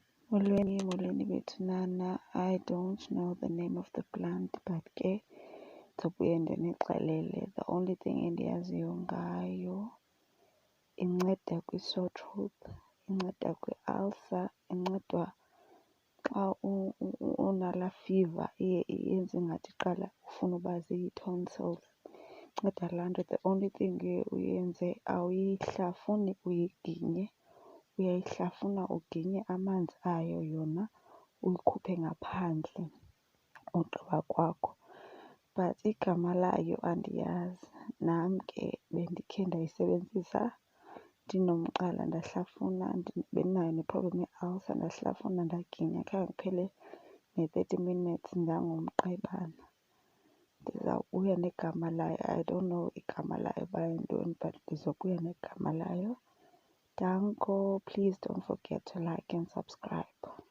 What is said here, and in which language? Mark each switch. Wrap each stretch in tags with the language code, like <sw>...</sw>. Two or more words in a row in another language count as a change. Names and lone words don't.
<xh>Molweni bethunana.</xh> <en>I don't know the name of the plant but</en> <xh>ke ndizawubuye ndinixelele.</xh> <en>The only thing</en> <xh>endiyaziyo ngayo, inceda kwi-</xh> <en>sore throat,</en> <xh>inceda kwi-ulcer, inceda xa unalaa fever yenze ingathi iqala ufuna uba zii-tonsils. Inceda laa nto.</xh> <en>The only thing</en> <xh>uyenze awuyihlafuni uyiginye, uyayihlafuna uginye amanzi ayo yona uyikhuphe ngaphandle ugqiba kwakho. But igama layo andiyazi. Nam ke bendikhe ndayisebenzisa ndinomqala ndahlafuna, bendinayo ne-problem ye-ulcer, ndahlafuna ndaginya khange kuphele ne-30 minutes ndangumqebana. Ndizawubuya negama layo.</xh> <en>I don't know</en> <xh>igama layo uba yintoni but ndizobuya negama layo. Danko.</xh> <en>Please don't forget to like and subscribe.</en>